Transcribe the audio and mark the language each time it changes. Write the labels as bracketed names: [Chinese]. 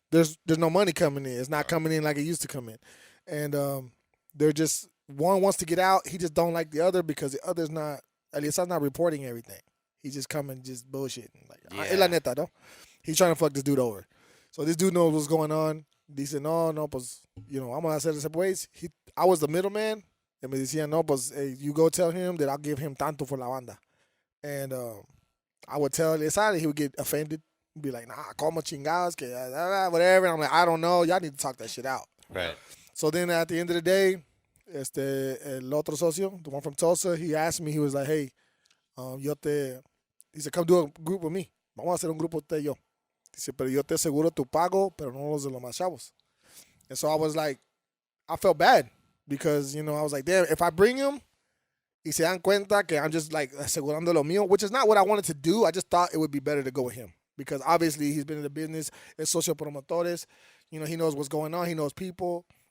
[English] There's no money coming in. It's not coming in like it used to come in, and they're just one wants to get out. He just don't like the other because the other's not. Eliasar's not reporting everything. He's just coming, just bullshitting. Like, [Spanish] es la neta, no? [English] He's trying to fuck this dude over. So this dude knows what's going on. [Spanish] Dice, no, pues, [English] you know, I'm gonna hacer ese pues. I was the middleman. And [Spanish] me decían, no, pues, [English] hey, you go tell him that I'll give him tanto for la banda. And I would tell Eliasar, he would get offended. Be like, nah, [Spanish] como chingados, que [English] whatever. And I'm like, I don't know. Y'all need to talk that shit out. Right. So then at the end of the day, [Spanish] el otro socio, [English] the one from Tulsa, he asked me, he was like, hey, he said, come do a group with me. [Spanish] Vamos a hacer un grupo usted y yo. Dice, pero yo te aseguro tu pago, pero no los de los más chavos. [English] And so I was like, I felt bad because, you know, I was like, damn, if I bring him, [Spanish] y se dan cuenta que [English] I'm just like [Spanish] asegurando lo mío, [English] which is not what I wanted to do. I just thought it would be better to go with him because obviously he's been in the business, [Spanish] es socio promotores, [English] you know, he knows what's going on, he knows people.